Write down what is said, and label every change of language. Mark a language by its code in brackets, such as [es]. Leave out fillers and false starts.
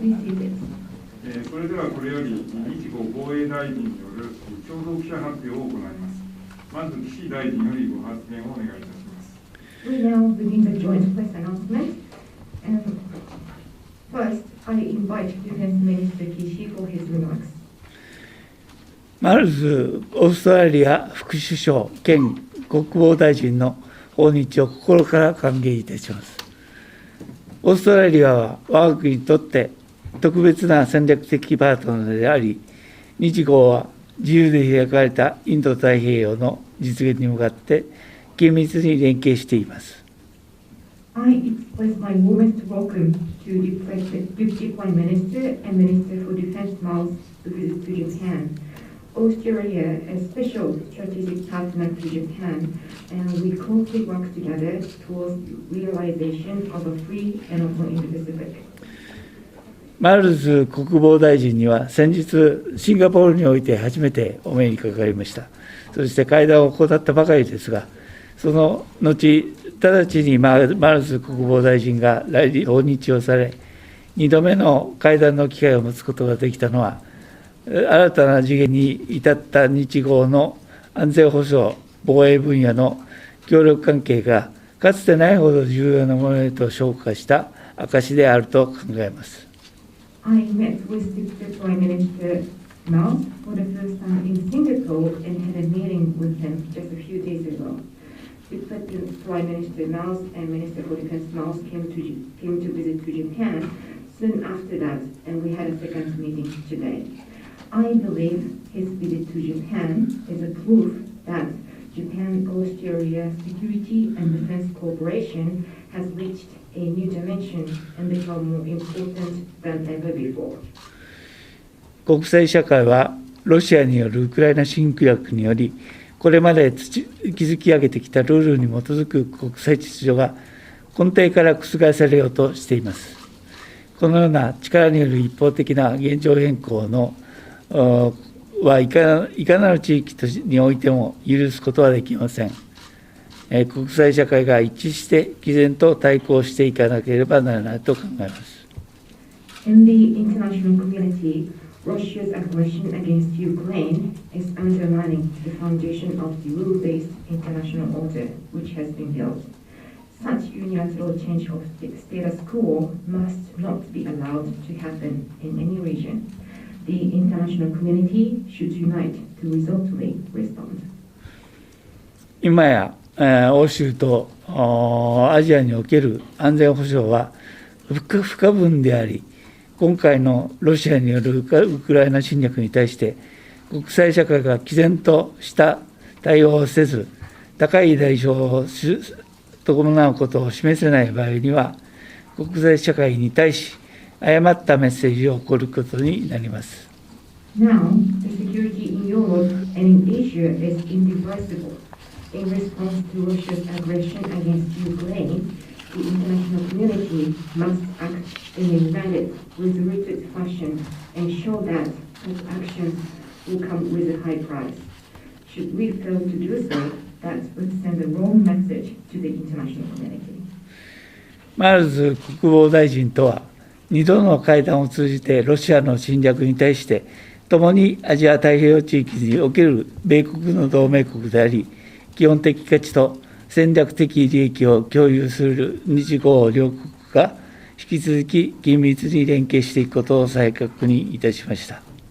[ja] それではこれより日豪防衛大臣による共同記者発表を行います。まず岸大臣よりご発言をお願いいたします。 [en] We now begin the joint press announcement. First, I invite Defense Minister Kishi for his remarks. [ja] まずオーストラリア副首相兼国防大臣の訪日を心から歓迎いたします。オーストラリアは我が国にとって特別な戦略的パートナーであり、日豪は自由で開かれたインド太平洋の実現に向かって緊密に連携しています。 [en] I express my warmest welcome to Deputy Prime Minister and Minister for Defense Miles to visit to Japan. Australia is a special strategic partner to Japan, and we closely work together towards realization of a free and open Indo-Pacific. [ja] マールズ国防大臣には先日シンガポールにおいて初めてお目にかかりました。そして会談を行ったばかりですが、その後直ちにマールズ国防大臣が訪日をされ、2度目の会談の機会を持つことができたのは、新たな次元に至った日豪の安全保障、防衛分野の協力関係がかつてないほど重要なものへと昇華した証であると考えます。 [en] I met with Deputy Prime Minister Miles for the first time in Singapore and had a meeting with him just a few days ago. Deputy Prime Minister Miles and Minister for Defense Miles came to visit to Japan soon after that, and we had a second meeting today. I believe his visit to Japan is a proof that Japan-Australia security and defense cooperation has reached a new dimension and become more important than ever before. [ja] 国際社会はロシアによるウクライナ侵略により、これまで築き上げてきたルールに基づく国際秩序が根底から覆されようとしています。このような力による一方的な現状変更のはいかなる地域においても許すことはできません。国際社会が一致して毅然と対抗していかなければならないと考えます。 [en] In the international community, Russia's aggression against Ukraine is undermining the foundation of the rule-based international order which has been built. Such unilateral change of status quo must not be allowed to happen in any region. The international community should unite to resolutely respond. [ja] 今や欧州とアジアにおける安全保障は不可分であり、今回のロシアによるウクライナ侵略に対して国際社会が毅然とした対応をせず、高い代償を伴うことを示せない場合には、国際社会に対し誤ったメッセージを送ることになります。 [en] Now, the security in Europe and in Asia is indivisible. In response to Russia's aggression against Ukraine, the international community must act in a united, resolute fashion and show that such actions will come with a high price. Should we fail to do so, that would send the wrong message to the international community. [ja] マールズ国防大臣とは、2度の会談を通じてロシアの侵略に対して、共にアジア太平洋地域における米国の同盟国であり、基本的価値と戦略的利益を共有する日豪両国が引き続き緊密に連携していくことを再確認いたしました。